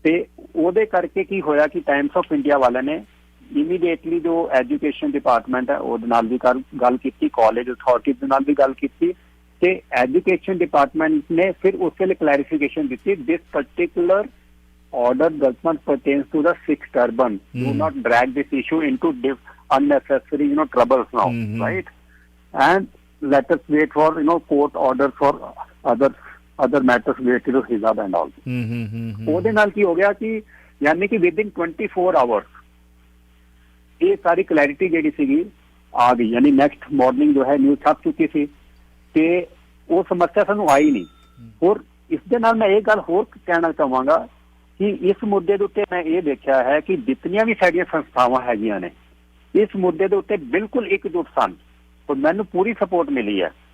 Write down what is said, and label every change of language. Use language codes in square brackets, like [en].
[pa] ਤੇ ਉਹਦੇ ਕਰਕੇ ਕੀ ਹੋਇਆ ਕਿ ਟਾਈਮਸ ਆਫ ਇੰਡੀਆ ਵਾਲਿਆਂ ਨੇ ਇਮੀਡੀਏਟਲੀ ਜੋ ਐਜੂਕੇਸ਼ਨ ਡਿਪਾਰਟਮੈਂਟ ਹੈ ਉਹਦੇ ਨਾਲ ਵੀ ਗੱਲ ਕੀਤੀ, ਕਾਲਜ ਅਥਾਰਟੀਜ਼ ਦੇ ਨਾਲ ਵੀ ਗੱਲ ਕੀਤੀ, ਤੇ ਐਜੂਕੇਸ਼ਨ ਡਿਪਾਰਟਮੈਂਟ ਨੇ ਫਿਰ ਉਸ ਵੇਲੇ ਕਲੈਰੀਫਿਕੇਸ਼ਨ ਦਿੱਤੀ, [en] This particular order does not pertain to the Sikh turban. Do not drag this issue into unnecessary troubles now, right? and let us wait for court orders for other matters related to hijab and all. [pa] ਉਹਦੇ ਨਾਲ ਕੀ ਹੋ ਗਿਆ ਕਿ ਯਾਨੀ ਕਿ [en] within 24 hours [pa] ਇਹ ਸਾਰੀ clarity ਜਿਹੜੀ ਸੀਗੀ ਆ ਗਈ, ਯਾਨੀ ਨੈਕਸਟ ਮਾਰਨਿੰਗ ਜੋ ਹੈ ਨਿਊਜ਼ ਛਪ ਚੁੱਕੀ ਸੀ ਤੇ ਉਹ ਸਮੱਸਿਆ ਸਾਨੂੰ ਆਈ ਨਹੀਂ। ਹੋਰ ਇਸ ਦੇ ਨਾਲ ਮੈਂ ਇਹ ਗੱਲ ਹੋਰ ਕਹਿਣਾ ਚਾਹਾਂਗਾ ਕਿ ਇਸ ਮੁੱਦੇ ਦੇ ਉੱਤੇ ਮੈਂ ਇਹ ਦੇਖਿਆ ਹੈ ਕਿ ਜਿਤਨੀਆਂ ਵੀ ਸਾਡੀਆਂ ਸੰਸਥਾਵਾਂ ਹੈਗੀਆਂ ਨੇ ਇਸ ਮੁੱਦੇ ਦੇ ਉੱਤੇ ਬਿਲਕੁਲ ਇਕਜੁੱਟ ਸਨ ਔਰ ਮੈਨੂੰ ਪੂਰੀ ਸਪੋਰਟ ਮਿਲੀ ਹੈ।